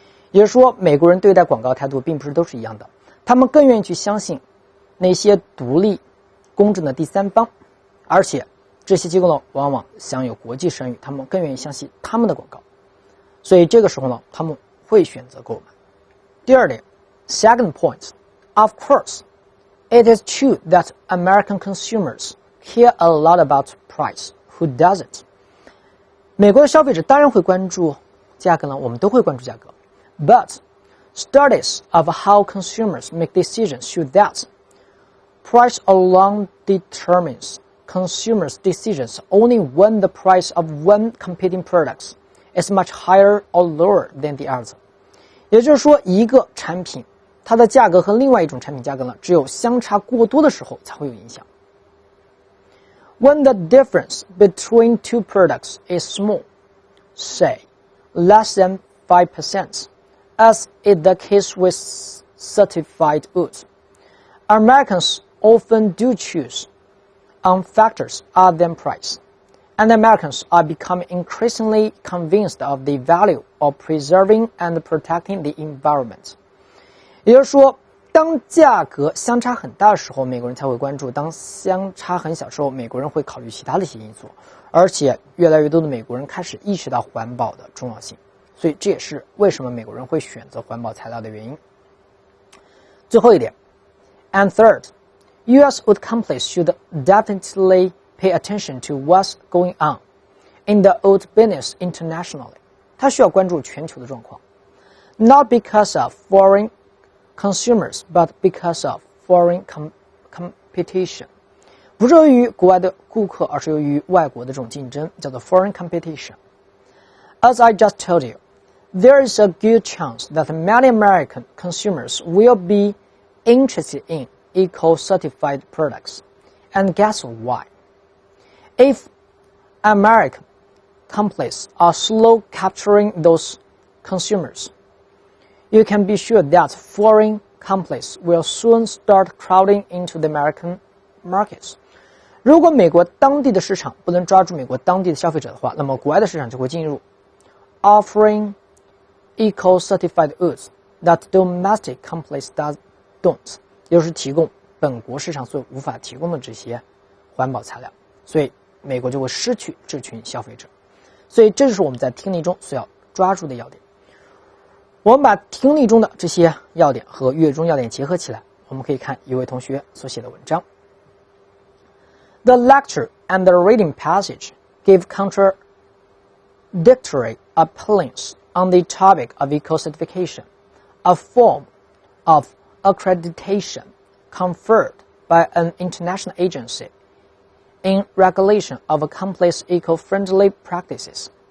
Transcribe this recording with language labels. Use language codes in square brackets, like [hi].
[zh] 也就是说，美国人对待广告态度并不是都是一样的，他们更愿意去相信那些独立、公正的第三方，而且这些机构呢，往往享有国际声誉，他们更愿意相信他们的广告，所以这个时候呢，他们会选择购买。第二点 [en] ，second point, of course, it is true that American consumers care a lot about price. Who doesn't? [zh] 美国的消费者当然会关注价格呢，我们都会关注价格。 [en] But studies of how consumers make decisions show that price alone determines consumers' decisions only when the price of one competing product is much higher or lower than the other. [zh] 也就是说，一个产品它的价格和另外一种产品价格呢，只有相差过多的时候才会有影响。 [en] When the difference between two products is small, say less than 5%, as is the case with certified wood, Americans often do choose on factors other than price, and Americans are becoming increasingly convinced of the value of preserving and protecting the environment. [zh] 也就是说，当价格相差很大的时候，美国人才会关注；当相差很小的时候，美国人会考虑其他的一些因素。而且，越来越多的美国人开始意识到环保的重要性，所以这也是为什么美国人会选择环保材料的原因。最后一点 [en] ，and third, U.S. wood companies should definitely pay attention to what's going on in the wood business internationally. [zh] 它需要关注全球的状况 [en] ，not because of foreign consumers, but because of foreign competition. [zh] 不是由于国外的顾客，而是由于外国的这种竞争，叫做 [en] foreign competition. As I just told you, there is a good chance that many American consumers will be interested in eco-certified products. And guess why? If American companies are slow capturing those consumers, you can be sure that foreign companies will soon start crowding into the American markets. [zh] 如果美国当地的市场不能抓住美国当地的消费者的话，那么国外的市场就会进入 [en] offering eco-certified goods that domestic companies don't， [zh] 也就是提供本国市场所无法提供的这些环保材料，所以美国就会失去这群消费者。所以这就是我们在听力中所要抓住的要点。我们把听力中的这些要点和阅中要点结合起来，我们可以看一位同学所写的文章。 [en] The lecture and the reading passage give contradictory opinions on the topic of eco-certification, a form of accreditation conferred by an international agency in regulation of a company's eco-friendly practices.